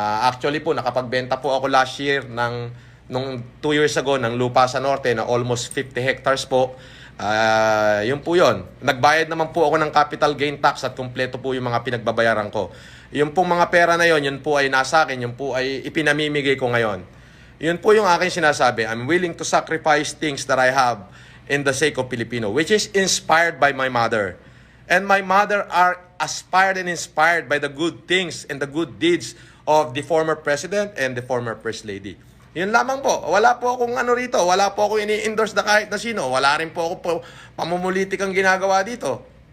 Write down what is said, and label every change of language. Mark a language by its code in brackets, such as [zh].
[tl] Actually po, nakapagbenta po ako last year nung 2 years ago ng lupa sa norte na almost 50 hectares po. Yun po yun. Nagbayad naman po ako ng capital gain tax at kumpleto po yung mga pinagbabayaran ko. Yung pong mga pera na yun po ay nasa akin, yun po ay ipinamimigay ko ngayon. Yun po yung aking sinasabi, [en] I'm willing to sacrifice things that I have in the sake of Filipino, which is inspired by my mother. And my mother are aspired and inspired by the good things and the good deeds of the former president and the former first lady. [tl] Yun lamang po. Wala po akong ano rito. Wala po ako ini-endorse na kahit na sino. Wala rin po ako pamumulitik ang ginagawa dito.